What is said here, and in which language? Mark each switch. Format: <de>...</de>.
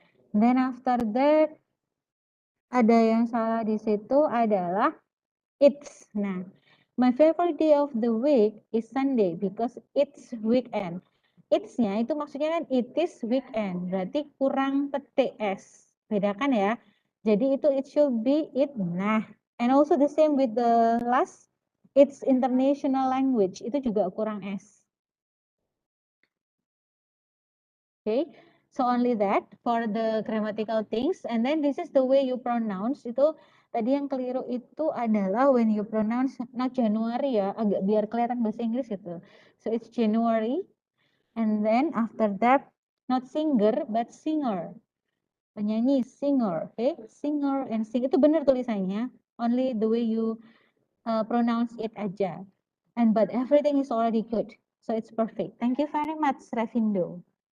<en>Then after that,</en> <id>ada yang salah di situ adalah it's.</id> <en>Nah, my favorite day of the week is Sunday because it's weekend.</en> <id>It's-nya itu maksudnya kan</id> <en>it is weekend.</en> <id>Berarti kurang petik S. Bedakan ya. Jadi itu</id> <en>it should be it. Nah, and also the same with the last. It's international language.</en> <id>Itu juga kurang S.</id> <en>Okay. So only that for the grammatical things, and then this is the way you pronounce.</en> <id>Itu tadi yang keliru itu adalah</id> <en>when you pronounce not January</en> <id>ya, agak biar kelihatan bahasa Inggris itu.</id> <en>So it's January, and then after that not singer but singer. Penyanyi singer, okay? Singer and sing</en> <id>itu benar tulisannya.</id> <en>Only the way you pronounce it aja. And but everything is already good, so it's perfect. Thank you very much, Ravindo.</en>